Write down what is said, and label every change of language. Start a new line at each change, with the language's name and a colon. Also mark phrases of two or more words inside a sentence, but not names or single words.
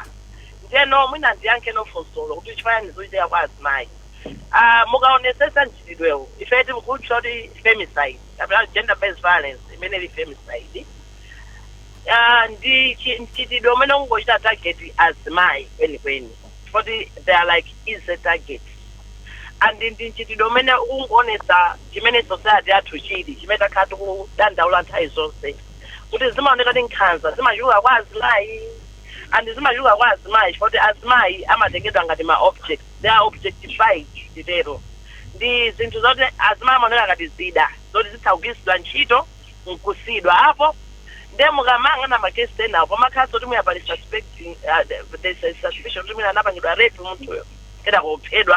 Nyanja: Ndeno mwina ndiyankhe nofunsolo kuti chifayani zochitika kwa azimayi. Mukaonesesa mchitidwewo ife tikutcha kuti femicide kapena
English: gender based violence
Nyanja: imene ili femicide. Ndi mchitidwe umene ungochita target azimayi kwenikweni.
English: Fordi they are like easy target.
Nyanja: andi ndi nchitidwe umene ungonesa chimene society yathu chili chimene takhala tikudandaula nthawi zonse kuti zimaoneka kuti nkhanza zimachuluka kwa azimayi andi zimachuluka kwa azimayi chifukwa kuti azimayi amatengedwa ngati ma object,
English: they are objectified
Nyanja: chitero. Ndi zinthu zoti azimayi amaoneka ngati zida zoti zitha kugwiritsidwa ntchito nkusidwa apo. Ndiye mukamang'ana makesi enawo pamakhala zoti muyapali suspicion kuti mwina anapangidwa rape munthuyo keda kuphedwa.